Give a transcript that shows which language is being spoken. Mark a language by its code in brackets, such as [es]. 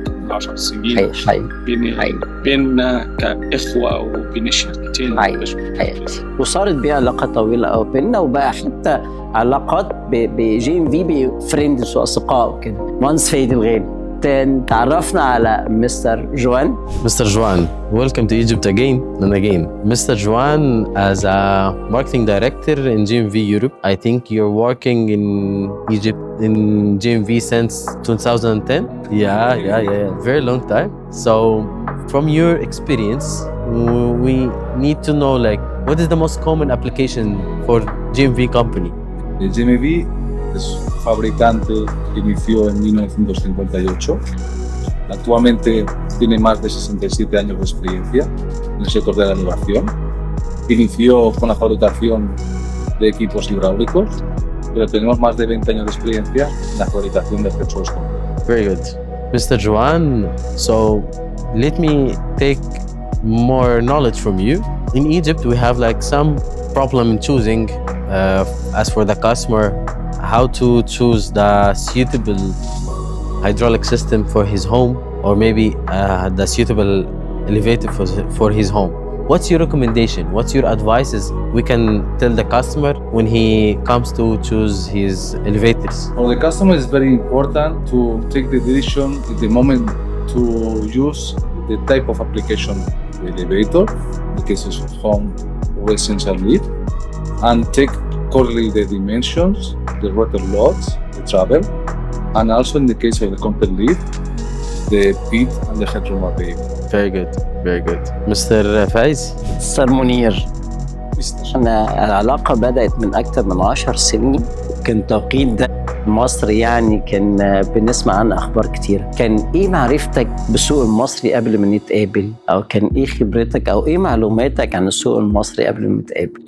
[ar] 10 سنين بيننا كإخوة وبين الشركتين. وصارت بيها علاقة طويلة أو بيننا، وبقى حتى علاقات GMV بفريندز وأصدقاء وكده. وانس فايد الغالي، تعرفنا على مستر جوان. [en] Mr. Juan, welcome to Egypt again and again. Mr. Juan, as a marketing director in GMV Europe, I think you're working in Egypt in GMV since 2010. Yeah, very long time. So, from your experience, we need to know what is the most common application for GMV company? [es] El GMV es fabricante que inició en 1958. Actualmente tiene más de 67 años de experiencia en el sector de la elevación. Inició con la fabricación de equipos hidráulicos, pero tenemos más de 20 años de experiencia en la fabricación de accesorios. [en] Very good. Mr. Juan, so let me take more knowledge from you. In Egypt, we have some problem in choosing, as for the customer, how to choose the suitable hydraulic system for his home, or maybe the suitable elevator for his home. What's your recommendation? What's your advices we can tell the customer when he comes to choose his elevators? For the customer, it's very important to take the decision at the moment to use the type of application, the elevator, in the case of home or essential lift, and take correctly the dimensions, the rotor loads, the travel, and also in the case of the compact lift, the pitch and the headroom available. Very good, very good. Mr. Faiz? [ar] مستر منير، أنا العلاقة بدأت من أكثر من 10 سنين. كان توقيت ده مصر يعني كان بنسمع عنه أخبار كتير. كان إيه معرفتك بالسوق المصري قبل ما نتقابل؟ أو كان إيه خبرتك أو إيه معلوماتك عن السوق المصري قبل ما نتقابل؟